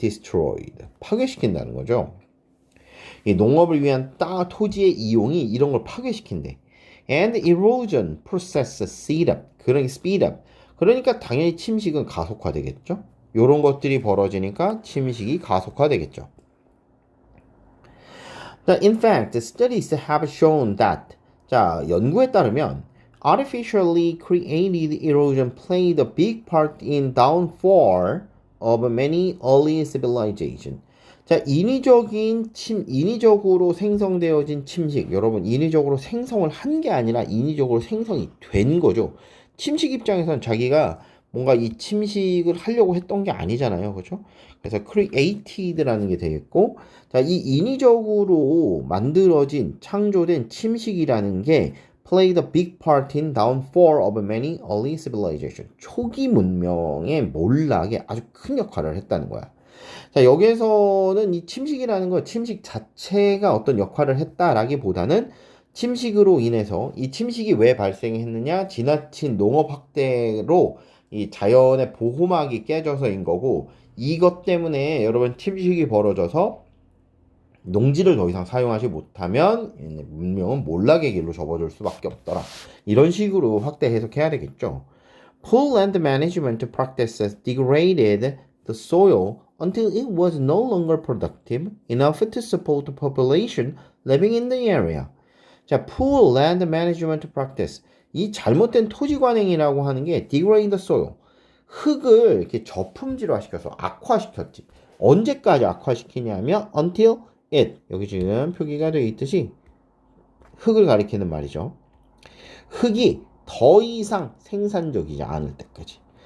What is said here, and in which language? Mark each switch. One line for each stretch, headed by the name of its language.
Korean: destroyed, 파괴시킨다는 거죠. 이 농업을 위한 토지의 이용이 이런 걸 파괴시킨대.
English: and erosion process speed up.
Korean: 그러니까 당연히 침식은 가속화되겠죠. 요런 것들이 벌어지니까 침식이 가속화되겠죠.
English: In fact, studies have shown that,
Korean: 자, 연구에 따르면
English: artificially created erosion played a big part in downfall of many early civilization.
Korean: 자, 인위적으로 생성되어진 침식. 여러분, 인위적으로 생성을 한 게 아니라 인위적으로 생성이 된 거죠. 침식 입장에서는 자기가 뭔가 이 침식을 하려고 했던 게 아니잖아요. 그죠? 그래서 created라는 게 되겠고, 자, 이 인위적으로 창조된 침식이라는 게
English: played a big part in downfall of many early civilization.
Korean: 초기 문명의 몰락에 아주 큰 역할을 했다는 거야. 자, 여기에서는 이 침식 자체가 어떤 역할을 했다라기보다는 침식으로 인해서 이 침식이 왜 발생했느냐? 지나친 농업 확대로 이 자연의 보호막이 깨져서인 거고 이것 때문에 여러분 침식이 벌어져서 농지를 더 이상 사용하지 못하면 문명은 몰락의 길로 접어들 수밖에 없더라. 이런 식으로 확대 해석해야 되겠죠.
English: Poor land management practices degraded the soil until it was no longer productive enough to support the population living in the area. 자, poor land management practice.
Korean: 이 잘못된 토지 관행이라고 하는 게
English: degrade the soil.
Korean: 흙을 이렇게 저품질화시켜서 악화시켰지. 언제까지 악화시키냐면
English: until it.
Korean: 여기 지금 표기가 되어 있듯이 흙을 가리키는 말이죠. 흙이 더 이상 생산적이지 않을 때까지.